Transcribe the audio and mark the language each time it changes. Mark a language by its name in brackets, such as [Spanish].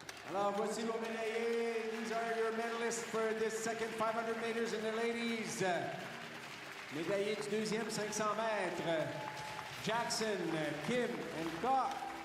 [French] Alors, voici vos médaillés. [English] These are your medalists for this second 500 meters in the ladies. [French] Médaillé du deuxième 500 mètres, Jackson, Kim, and Kok.